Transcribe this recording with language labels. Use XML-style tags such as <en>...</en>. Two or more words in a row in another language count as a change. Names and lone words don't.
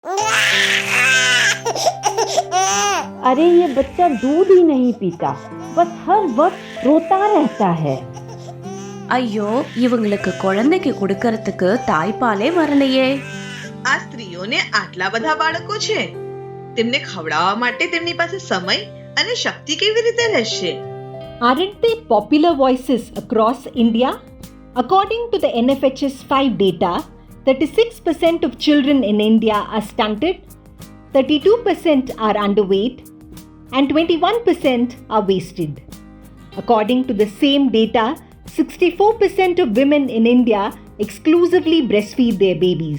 <hi>अरे ये बच्चा दूध ही नहीं पीता, बस हर वक्त रोता रहता है.</hi> <ta>ஐயோ, இவங்களுக்கு குழந்தைக்கு கொடுக்கறதுக்கு தாய்ப்பாலே வரலையே.</ta> <gu>આ સ્ત્રીઓને આટલા બધા બાળકો છે, તેમને ખવડાવવા માટે તેમની પાસે સમય અને શક્તિ કેવી રીતે રહેશે?</gu> <en>Aren't they popular voices across India? According to the NFHS 5 data, 36% of children in India are stunted, 32% are underweight, and 21% are wasted. According to the same data, 64% of women in India exclusively breastfeed their babies.</en>